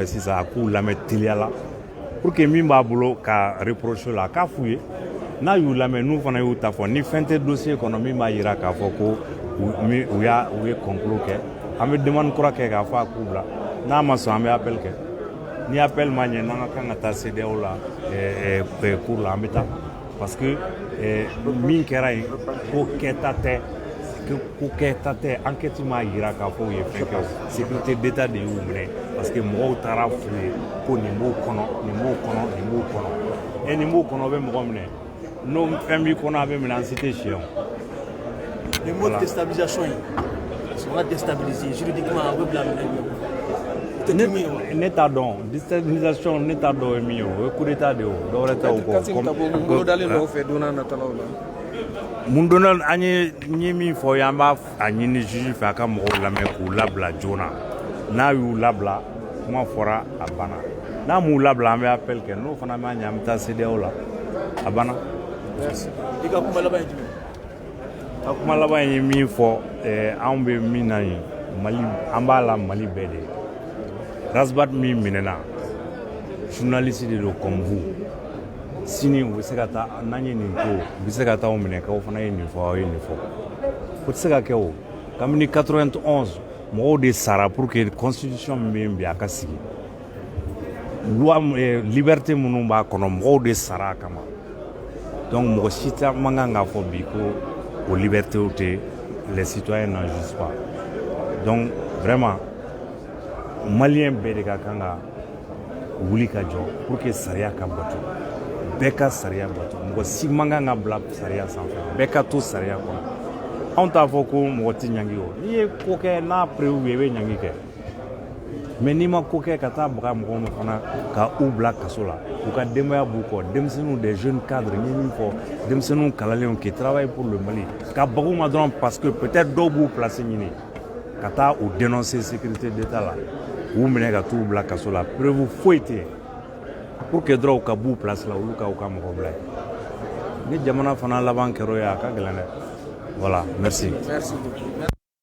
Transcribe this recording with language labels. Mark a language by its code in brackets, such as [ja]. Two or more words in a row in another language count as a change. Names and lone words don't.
[bm] sisan a k'u lamɛn teliya la [fr] pour que [bm] min b'a bolo ka reprocher la a k'a f'u ye n'a y'u lamɛn n'u fana y'u ta fɔ ni fɛn tɛ dossier kɔnɔ min b'a yira k'a fɔ ko u ye complot kɛ an bɛ demande kura kɛ k'a fɔ a k'u bila n'a ma sɔn an bɛ appel kɛ ni appel ma ɲɛ n'an ka kan ka taa CEDEAO la cour la an bɛ taa [fr] parce que [bm] min kɛra yen ko kɛta tɛ enquête m'a yira k'a fɔ u ye fɛn kɛ o [fr] sécurité d'état [bm] de y'u minɛ [fr] parce que [bm] mɔgɔw taara f'u ye ko nin b'o kɔnɔ nin b'o kɔnɔ nin b'o kɔnɔ nin b'o kɔnɔ o bɛ mɔgɔ minɛ n'o fɛn b'i kɔnɔ a bɛ minɛ an si tɛ si yan. [fr] le mot de déstabilisation [bm] ye sera [fr] déstabilisé juridiquement [bm] a bɛ bila minɛ ne t'a dɔn déstabilisation ne t'a dɔn ye min ye o ye [fr] coup d'état [bm] de ye o dɔwɛrɛ tɛ o kɔ. Kassim Tabo mun bolodalen dɔw fɛ don n'a nataw la. mun donna an ye min fɔ ye an b'a a ɲini juge fɛ a ka mɔgɔw lamɛn k'u labila joona n'a y'u labila kuma fɔra a banna n'a m'u labila an bɛ appel kɛ n'o fana b'a ɲɛ an bɛ taa CEDEAO la a banna. i ka kuma laban ye jumɛn. a kuma laban ye min fɔ anw bɛ min na yen Mali an b'a la Mali bɛɛ de Rasbat min minɛna journaliste de don [fr] comme vous [bm] sini u bɛ se ka taa n'an ye nin ko u bɛ se ka taa o minɛ k'aw fana ye nin fɔ aw ye nin fɔ o tɛ se ka kɛ o kabini 91 mɔgɔw de sara [fr] pour que [bm] constitution min bɛ yen bi a ka sigi [fr] loi liberté [bm] minnu b'a kɔnɔ mɔgɔw de sara a kama donc mɔgɔ si tɛ man kan k'a fɔ bi ko o libertéw tɛ [fr] les citoyens n'en jouissent pas donc vraiment malien [bm] bɛɛ de ka kan ka wuli ka jɔ [fr] pour que [bm] sariya ka bato bɛɛ ka sariya bato mɔgɔ si man kan ka bila sariya sanfɛ bɛɛ ka to sariya kɔnɔ anw t'a fɔ ko mɔgɔ tɛ ɲangi o n'i ye ko kɛ n'a prévu i bɛ ɲangi kɛ mais n'i ma ko kɛ ka taa baga mɔgɔw ma fana ka u bila kaso la u ka denbaya b'u kɔ denmisɛnninw [fr] des jeunes cadres [bm] n ye min fɔ denmisɛnninw kalanlenw [fr] qui travaillent pour le Mali [bm] ka baga u ma dɔrɔn [fr] parce que peut-être [bm] dɔw b'u place ɲini ka taa u dénoncer sécurité d'état la u minɛ ka t'u bila kaso la preuve foyi tɛ yen [fr] pour que [bm] dɔrɔn u ka b'u place la olu ka u ka mɔgɔ bila yen ni jamana fana laban kɛra o ye a ka gɛlɛn dɛ [fr] voilà merci.